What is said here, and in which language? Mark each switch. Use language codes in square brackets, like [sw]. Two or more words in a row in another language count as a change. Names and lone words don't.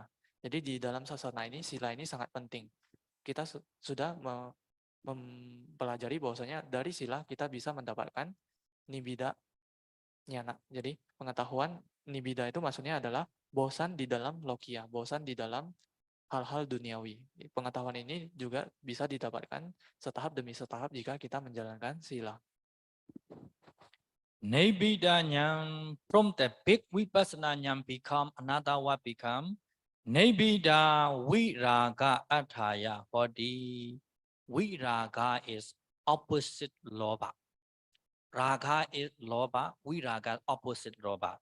[id] Jadi di dalam sasana ini, sila ini sangat penting. Kita sudah mempelajari bahwasanya dari sila kita bisa mendapatkan [pi] nibida nyana. [id] Jadi pengetahuan nibida itu maksudnya adalah bosan di dalam lokia, bosan di dalam hal-hal duniawi. Pengetahuan ini juga bisa didapatkan setahap demi setahap jika kita menjalankan sila. [pi] Nibbida Jnana, [en] from the big [pi] Vipassana Jnana [en] become another what become? [pi] Nibbida Viraga Athaya Hoti. [en] Viraga is opposite Lobha. Raga is Lobha, Viraga opposite Lobha.